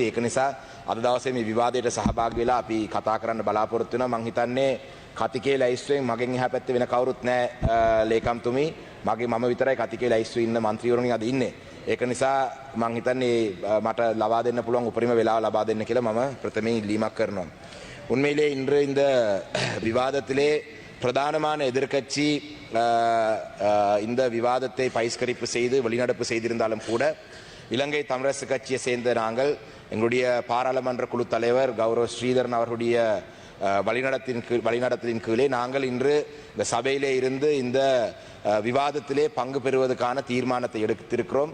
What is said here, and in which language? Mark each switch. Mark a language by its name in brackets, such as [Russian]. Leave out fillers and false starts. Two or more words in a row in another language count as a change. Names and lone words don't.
[Sinhala] ඒක නිසා අද දවසේ මේ විවාදයට සහභාගී වෙලා අපි කතා කරන්න බලාපොරොත්තු වෙනවා. මං හිතන්නේ කතිකේ ලැයිස්තුවෙන් මගෙන් එහා පැත්තේ වෙන කවුරුත් නැහැ ලේකම්තුමි. මම විතරයි කතිකේ ලැයිස්තුවේ ඉන්න മന്ത്രിවරුන් අද ඉන්නේ. ඒක නිසා මං හිතන්නේ මට ලබා දෙන්න පුළුවන් උපරිම වෙලාව ලබා දෙන්න කියලා මම ප්‍රථමයෙන් ඉල්ලීමක් කරනවා. [Tamil] உண்மையிலே இன்று இந்த விவாதத்திலே பிரதானமான எதிர்க்கட்சி இந்த விவாதத்தை பகிஷ்கரிப்பு செய்து வெளிநடப்பு செய்திருந்தாலும் கூட இலங்கை தமிழரசு கட்சியை சேர்ந்த நாங்கள் எங்களுடைய பாராளுமன்ற குழு தலைவர் கௌரவ ஸ்ரீதரன் அவர்களுடைய வழிநடத்தின் கீழே நாங்கள் இன்று இந்த சபையிலே இருந்து இந்த விவாதத்திலே பங்கு பெறுவதற்கான தீர்மானத்தை எடுத்திருக்கிறோம்.